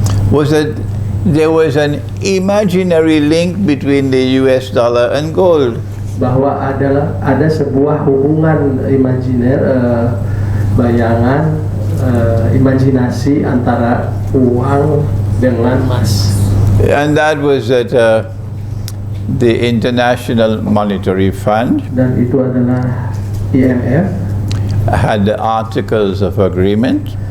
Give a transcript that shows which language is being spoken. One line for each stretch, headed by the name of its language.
English: was that there was an imaginary link between the US dollar and gold.
Indonesian: bahwa ada sebuah hubungan imajiner, bayangan, imajinasi antara uang dengan emas.
English: And that was that the International Monetary Fund
Indonesian: Dan itu adalah IMF,
English: had the Articles of Agreement,